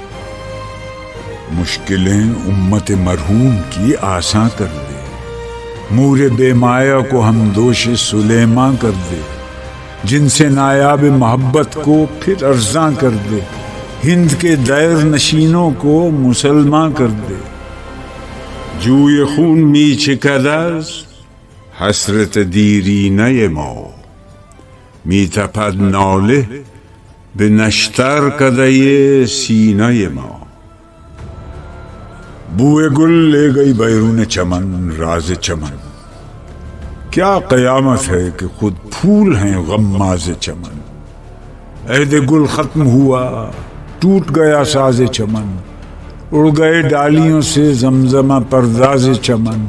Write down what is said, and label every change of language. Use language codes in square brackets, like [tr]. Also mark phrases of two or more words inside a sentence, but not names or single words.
[ur] مشکلیں امت مرحوم کی آساں کر دے، مور بے مایا کو ہم دوش سلیماں کر دے، جن سے نایاب محبت کو پھر ارزاں کر دے، ہند کے دیر نشینوں کو مسلماں کر دے۔ [fa] جوی خون می چکد است حسرت دیرینه ما، می تپد ناله به نشتر کده سینه ما۔ [ur] بوئے گل لے گئی بیرون چمن راز چمن، کیا قیامت ہے کہ خود پھول ہیں غماز چمن۔ عہد گل ختم ہوا ٹوٹ گیا ساز چمن، اڑ گئے ڈالیوں سے زمزمہ پرداز چمن۔